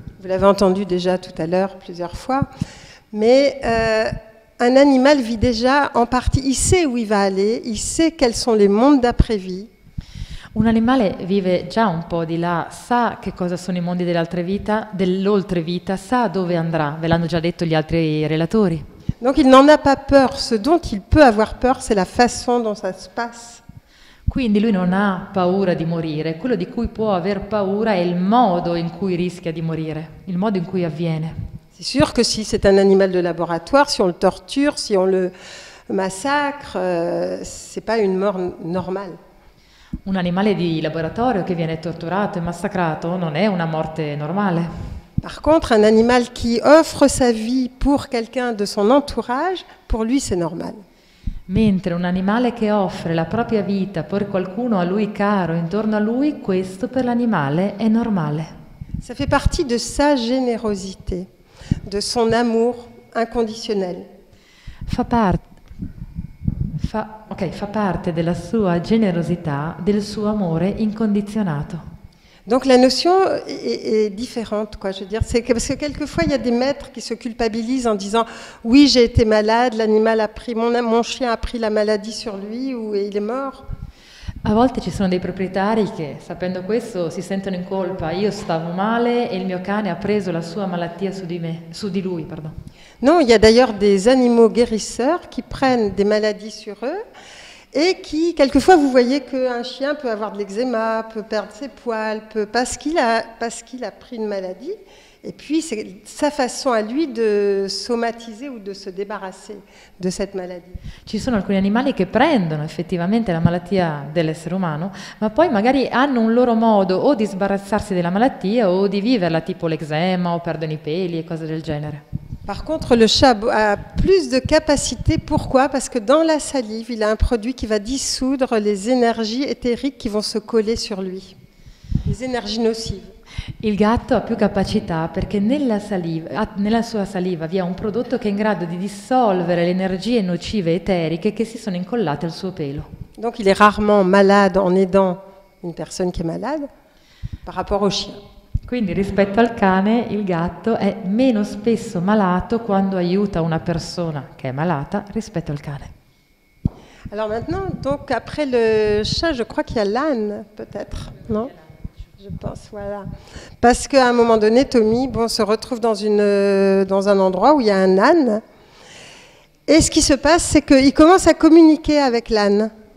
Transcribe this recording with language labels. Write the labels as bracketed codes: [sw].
[fr] Vous l'avez entendu déjà tout à l'heure plusieurs fois, mais un animal vit déjà en partie, il sait où il va aller, il sait quels sont les mondes d'après-vie. [it] Un animale vive già un po' di là, sa che cosa sono i mondi dell'oltrevita, sa dove andrà, ve l'hanno già detto gli altri relatori. [fr] Donc il n'en a pas peur, ce dont il peut avoir peur, c'est la façon dont ça se passe. [it] Quindi lui non ha paura di morire, quello di cui può aver paura è il modo in cui rischia di morire, il modo in cui avviene. [fr] C'est sûr que si c'est un animal de laboratoire, si on le torture, si on le massacre, c'est pas une mort normale. [it] Un animale di laboratorio che viene torturato e massacrato non è una morte normale. [fr] Par contre, un animal qui offre sa vie pour quelqu'un de son entourage, pour lui c'est normal. [it] Mentre un animale che offre la propria vita per qualcuno a lui caro intorno a lui, questo per l'animale è normale. [fr] Ça fait partie de sa générosité, de son amour inconditionnel. [it] Fa parte della sua generosità, del suo amore incondizionato. [fr] Donc la notion est différente, quoi. Je veux dire, c'est parce que quelquefois il y a des maîtres qui se culpabilisent en disant oui j'ai été malade, l'animal a pris mon chien a pris la maladie sur lui et il est mort. [it] A volte ci sono dei proprietari che, sapendo questo, si sentono in colpa. Io stavo male e il mio cane ha preso la sua malattia su di lui. [fr] Non, il y a d'ailleurs des animaux guérisseurs qui prennent des maladies sur eux et qui, quelquefois, vous voyez qu'un chien peut avoir de l'eczéma, peut perdre ses poils, parce qu'il a pris une maladie. Et puis, c'est sa façon à lui de somatiser ou de se débarrasser de cette maladie. [it] Ci sono alcuni animali che prendono effettivamente la malattia dell'essere umano, ma poi magari hanno un loro modo o di sbarazzarsi della malattia o di viverla, tipo l'eczema o perdono i peli e cose del genere. [fr] Par contre, le chat a plus de capacité. Pourquoi? Parce que dans la salive, il a un produit qui va dissoudre les énergies éthériques qui vont se coller sur lui, les énergies nocives. [it] Il gatto ha più capacità perché nella sua saliva vi è un prodotto che è in grado di dissolvere le energie nocive eteriche che si sono incollate al suo pelo. [fr] Donc il est rarement malade en aidant une personne qui est malade par rapport au chien. [it] Quindi rispetto al cane il gatto è meno spesso malato quando aiuta una persona che è malata rispetto al cane. [fr] Alors maintenant, donc après le chat, je crois qu'il y a l'âne peut-être, non? Je pense, voilà. Parce qu'à un moment donné, Tommy se retrouve dans un endroit où il y a un âne. Et ce qui se passe, c'est qu'il commence à communiquer avec l'âne.